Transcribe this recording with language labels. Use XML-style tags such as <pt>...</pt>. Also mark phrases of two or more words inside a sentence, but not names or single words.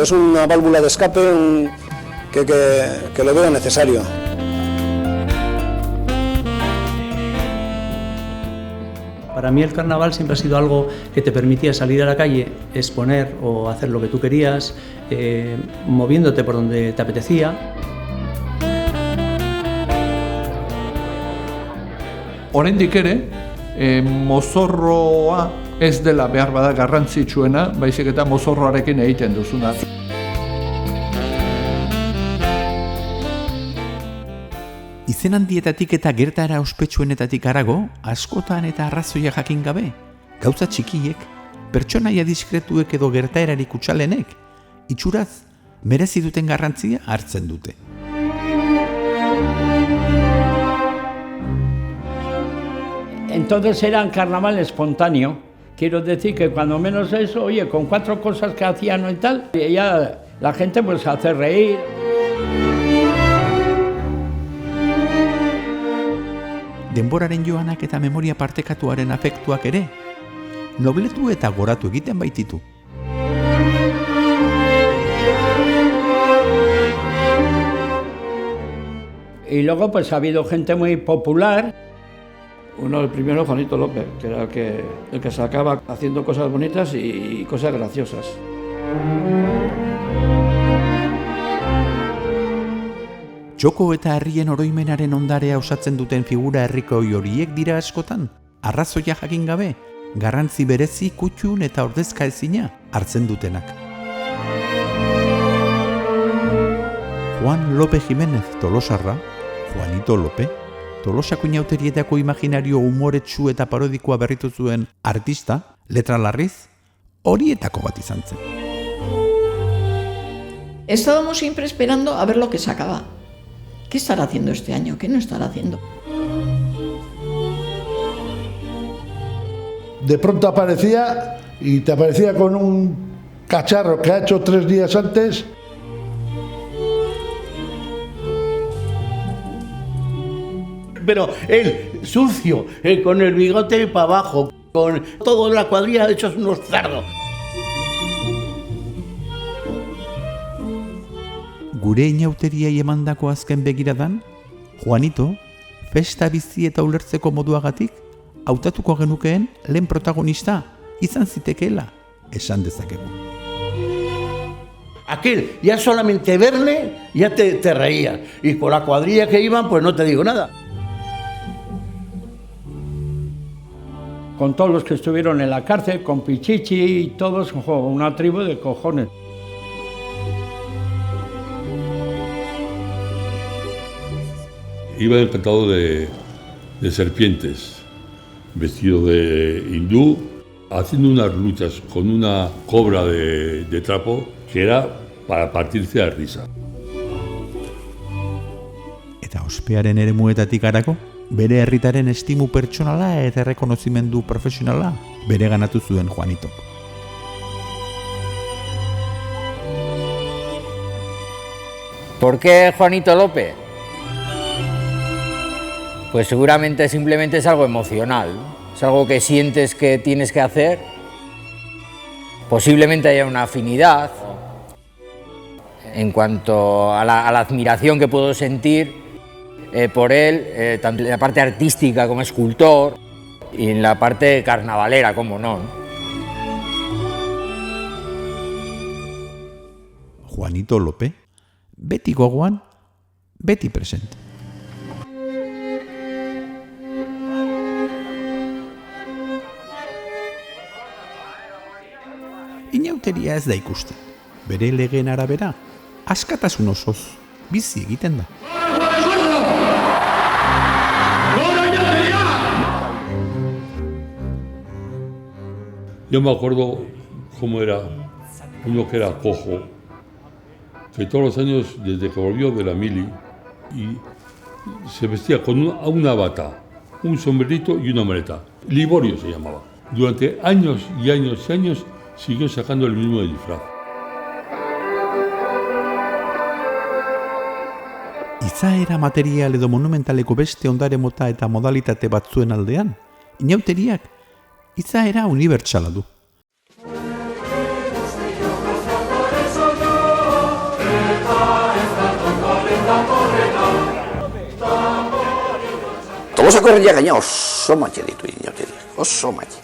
<es>Es una válvula de escape que lo veo necesario. Para mí el carnaval siempre ha sido algo que te permitía salir a la calle, exponer o hacer lo que tú querías, moviéndote por donde te apetecía.</es> <eu>Oraindik ere, mozorroa ez dela behar bada garrantzitsuena, baizik eta mozorroarekin egiten duzuna. Izen handietatik eta gertaera ospetsuenetatik harago, askotan eta arrazoia jakin gabe, gauza txikiek, pertsonaia diskretuek edo gertaerarik kutsalenek, itxuraz, merezi duten garrantzia hartzen dute.</eu> <es>Entonces era un carnaval espontáneo. Quiero decir que cuando menos eso, oye, con 4 cosas que hacían y tal, y ya la gente pues hace reír.</es> <eu>Denboraren joanak eta memoria partekatuaren afektuak ere, nobletu eta goratu egiten baititu.</eu> <es>Y luego pues ha habido gente muy popular. Uno del primero, Juanito López, que era el que sacaba haciendo cosas bonitas y cosas graciosas.</es> <eu>Txoko eta herrien oroimenaren ondarea osatzen duten figura herrikoi horiek dira askotan, arrazoia jakin gabe, garrantzi berezi, kutxun eta ordezka ezina hartzen dutenak. Juan Lope Jimenez Tolosarra, Juanito Lope, Tolosako inauterietako imaginario umoretsu eta parodikoa berritu zuen artista, letra larriz, horietako bat izan zen.</eu> <es>Estábamos siempre esperando a ver lo que sacaba. ¿Qué estará haciendo este año? ¿Qué no estará haciendo? De pronto aparecía y te aparecía con un cacharro que ha hecho 3 días antes. Pero él, sucio, con el bigote para abajo, con toda la cuadrilla hechos unos cerdos.</es> <eu>Gure inauteriai emandako azken begiradan, Juanito, festa bizi eta ulertzeko moduagatik, hautatuko genukeen lehen protagonista izan zitekeela, esan dezakegu.</eu> <es>Aquel, ya solamente verle, ya te reía. Y con la cuadrilla que iban, pues no te digo nada. Con todos los que estuvieron en la cárcel, con Pichichi y todos, una tribu de cojones. Iba encantado de serpientes, vestido de hindú, haciendo unas luchas con una cobra de trapo que era para partirse de risa.</es> <eu>Eta ospearen eremuetatik harago, bere herritaren estimu pertsonala eta errekonozimendu profesionala bere ganatu zuen Juanitok.</eu> <es>¿Por qué Juanito Lope? Pues seguramente simplemente es algo emocional, es algo que sientes que tienes que hacer. Posiblemente haya una afinidad en cuanto a la admiración que puedo sentir por él, tanto en la parte artística como escultor y en la parte carnavalera, como no.</es> <eu>Juanito Lope, beti gogoan, beti presente. Inauteria ez da ikusten, bere legeen arabera, askatasun osoz, bizi egiten da.</eu> <es>Yo me acuerdo cómo era uno que era cojo, que todos los años, desde que volvió de la mili, y se vestía con una bata, un sombrerito y una maleta. Liborio se llamaba. Durante años y años y años siguió sacando el mismo disfraz.</es> <eu>Izaera material edo monumentaleko beste ondare mota eta modalitate batzuen aldean, inauteriak izaera unibertsala du. Tolosako herria gaina oso matxe ditu inauteriak, oso matxe.</eu>